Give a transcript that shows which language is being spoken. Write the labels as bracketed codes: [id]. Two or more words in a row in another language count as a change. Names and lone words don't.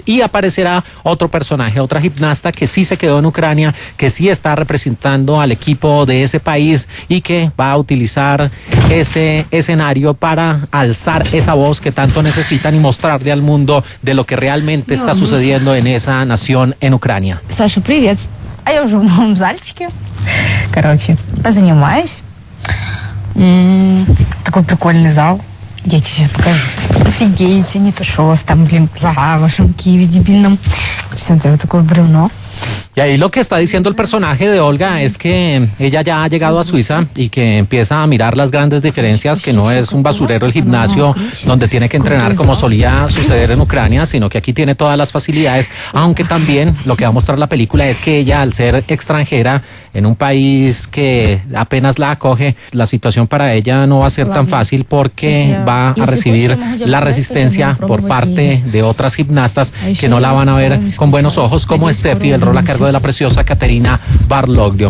[es] Y aparecerá otro personaje, otra gimnasta que sí se quedó en Ucrania, que sí está representando al equipo de ese país y que va a utilizar ese escenario para alzar esa voz que tanto necesitan y mostrarle al mundo de lo que realmente está sucediendo en esa nación, en Ucrania. [ru] Саша, привет. А я уже в новом зальчике. Короче, позанимаюсь. Такой прикольный зал. Я тебе сейчас покажу. Офигеете, не то шо там, блин, в вашем Киеве дебильном. Все это такое бревно. [es] Y ahí lo que está diciendo el personaje de Olga es que ella ya ha llegado a Suiza y que empieza a mirar las grandes diferencias, que no es un basurero el gimnasio donde tiene que entrenar como solía suceder en Ucrania, sino que aquí tiene todas las facilidades, aunque también lo que va a mostrar la película es que ella, al ser extranjera en un país que apenas la acoge, la situación para ella no va a ser tan fácil porque va a recibir la resistencia por parte de otras gimnastas que no la van a ver con buenos ojos, como Steffi, el rol a cargo de la preciosa Caterina Barloglio.